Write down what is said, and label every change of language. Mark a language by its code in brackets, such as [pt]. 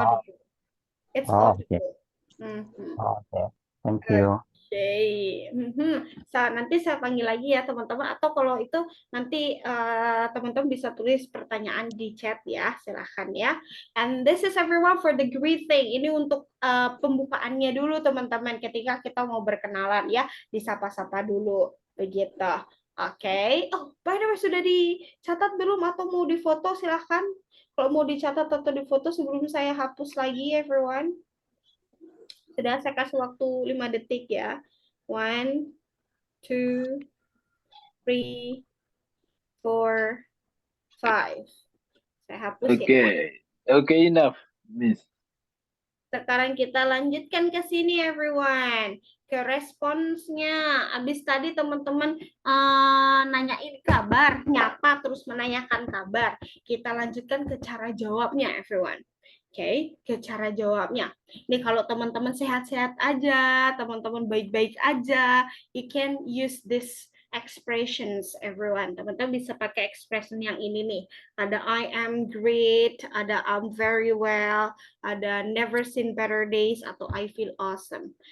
[en] audible. It's oh, okay. audible. Mhm. Okay. Thank you. [id] Oke. Nanti saya panggil lagi ya teman-teman. Atau kalau itu nanti teman-teman bisa tulis pertanyaan di chat ya. Silahkan ya. [en] And this is everyone for the greeting. [id] Ini untuk pembukaannya dulu teman-teman. Ketika kita mau berkenalan ya. Disapa-sapa dulu. Begitu. Oke. [en] Oh, by the way [id] sudah dicatat belum atau mau difoto silahkan. Kalau mau dicatat atau difoto sebelum saya hapus lagi everyone. Sudah saya kasih waktu 5 detik ya. 1, 2, 3, 4, 5. Saya hapus ya. [en] Okay, enough, Miss. [id] Sekarang kita lanjutkan ke sini everyone. Ke responsnya. Abis tadi teman-teman nanyain kabar, nyapa terus menanyakan kabar. Kita lanjutkan ke cara jawabnya everyone. Oke, ke cara jawabnya. Nih kalau teman-teman sehat-sehat aja, teman-teman baik-baik aja, [en] you can use this expressions everyone. [id] Teman-teman bisa pakai expression yang ini nih. [en] Ada I am great, ada I'm very well, ada never seen better days, atau I feel awesome.